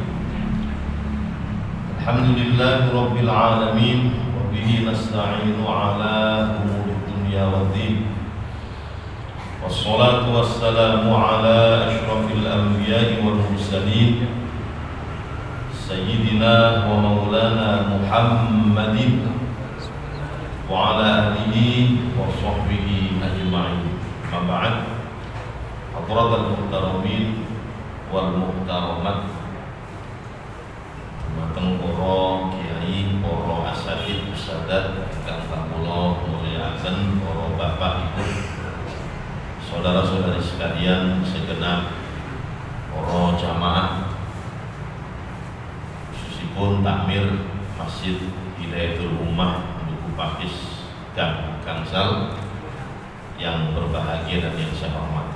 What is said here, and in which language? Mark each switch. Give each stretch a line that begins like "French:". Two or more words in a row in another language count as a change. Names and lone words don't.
Arabic: الحمد لله رب العالمين وبه نستعين على أمور الدنيا والدين والصلاة والسلام على أشرف الأنبياء والمرسلين سيدنا ومولانا محمد وعلى آله وصحبه أجمعين. ما بعد. حضرة المحترمين والمحترمات,
Javanese: mateng para kiai, para asatid, usadat ingkang kula mulyakaken, para bapak ibu,
Indonesian: saudara-saudari sekalian segenap para jamaah, khususipun takmir Masjid Hidayatul Ummah Duku Pakis dan Gangsal yang berbahagia dan yang saya hormati.